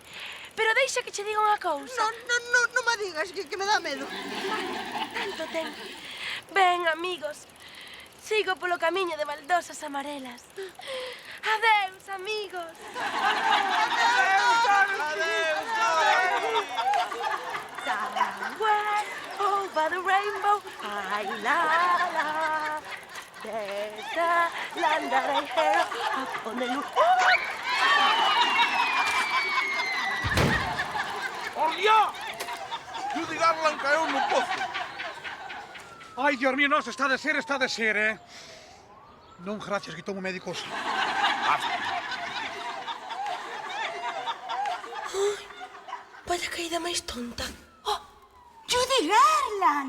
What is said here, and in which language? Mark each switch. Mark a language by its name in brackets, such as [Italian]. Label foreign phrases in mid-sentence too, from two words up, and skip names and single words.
[Galician] Pero deixa que che diga unha cousa. Non me digas que me dá medo. Tanto ten. Ben, amigos, sigo polo camiño de baldosas amarelas. Adeus, amigos. Adeus, Dorothy. [English] Somewhere over the rainbow, ay, la, la. There's a land that I hear up on the loop. [Galician] ¡Olia! Judy Garland caeu no pozo. Ai, [Spanish] Dios mío, [Galician] no, está de ser, eh? Non, gracias, que tomo médicos. Vaya caída máis tonta. Judy Garland!